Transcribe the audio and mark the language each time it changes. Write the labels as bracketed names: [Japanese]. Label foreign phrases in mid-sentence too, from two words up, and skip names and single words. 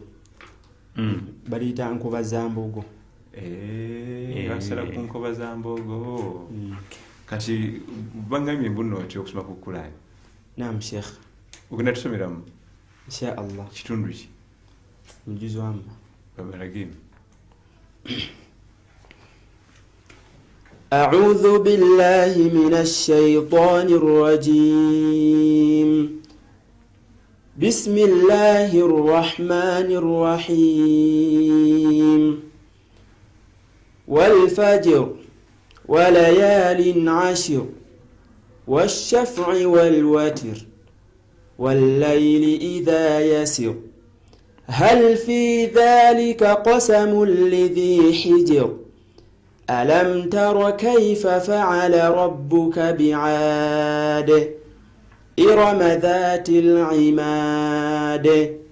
[Ganda] Baliyita Nkoba za Mbogo. Basala ku Nkoba za Mbogo. Kati bangambye mbu nno oti okusoma ku Qur'an. [Arabic] Naam Sheikh. [Ganda] Ogenda tusomeramu [Arabic] Insha Allah. [Ganda] kitundu ki? Mjuzu wamba. Babalagime. [Arabic] أعوذ بالله من الشيطان الرجيم بسم الله الرحمن الرحيم والفجر وليال عشر والشفع والوتر والليل إذا يسر هل في ذلك قسم لذي حجر ألم تر كيف فعل ربك بعاد إرم ذات العماد